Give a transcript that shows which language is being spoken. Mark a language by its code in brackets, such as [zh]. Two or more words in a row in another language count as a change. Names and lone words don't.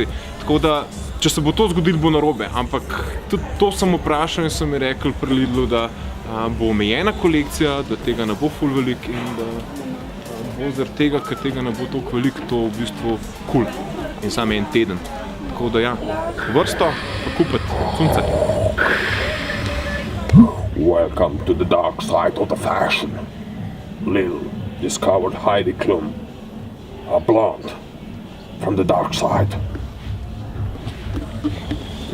[sl] Tako da, če se bo to zgodilo, bo narobe, ampak tudi to sem vprašal in so mi rekli pri Lidlu, da bo omejena kolekcija, da tega ne bo ful veliko in da bo zaradi tega, ker tega ne bo toliko veliko, to v bistvu cool in samo en teden. Tako da ja, vrsto pa kupiti, sunce. [en] Welcome to the dark side of the fashion. Lidl discovered Heidi Klum, a blonde from the dark side.